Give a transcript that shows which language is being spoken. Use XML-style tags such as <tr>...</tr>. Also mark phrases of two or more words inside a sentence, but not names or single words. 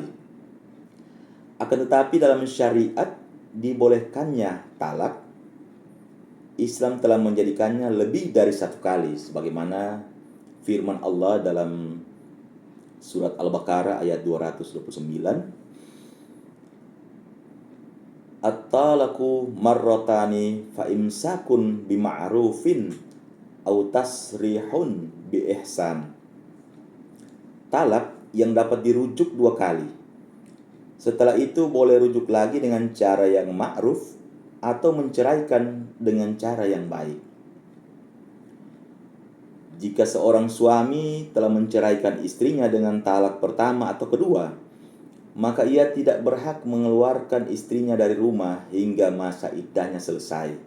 <id>Akan tetapi dalam syariat dibolehkannya talak, Islam telah menjadikannya lebih dari satu kali, sebagaimana firman Allah dalam surat Al-Baqarah ayat 229,</id> <ar>الطلاق مرتان فإمساك بمعروف أو تسريح بإحسان.</ar> <id>Talak yang dapat dirujuk 2 kali. Setelah itu boleh rujuk lagi dengan cara yang ma'ruf atau menceraikan dengan cara yang baik. Jika seorang suami telah menceraikan istrinya dengan talak pertama atau kedua, maka ia tidak berhak mengeluarkan istrinya dari rumah hingga masa iddahnya selesai.</id>